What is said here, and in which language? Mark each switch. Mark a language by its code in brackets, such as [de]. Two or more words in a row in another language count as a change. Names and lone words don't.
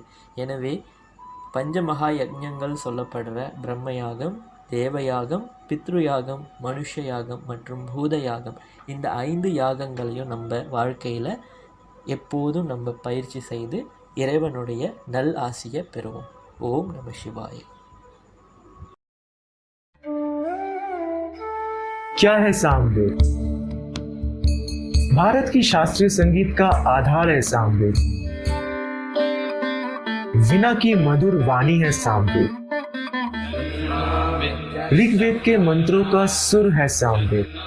[ta] எனவே பஞ்சமகா யஜ்ஞங்கள் சொல்லப்படுற பிரம்மயாகம், தேவயாகம், பித்ருயாகம், மனுஷ யாகம் மற்றும் பூத யாகம், இந்த 5 யாகங்களையும் நம்ம வாழ்க்கையில் எப்போதும் நம்ம பயிற்சி செய்து இறைவனுடைய நல் ஆசியை பெறுவோம். ஓம் நம சிவாய. [hi] क्या है सामवेद? भारत की शास्त्रीय संगीत का आधार है सामवेद। वीणा की मधुर वाणी है सामवेद। ऋग्वेद के मंत्रों का सुर है सामवेद।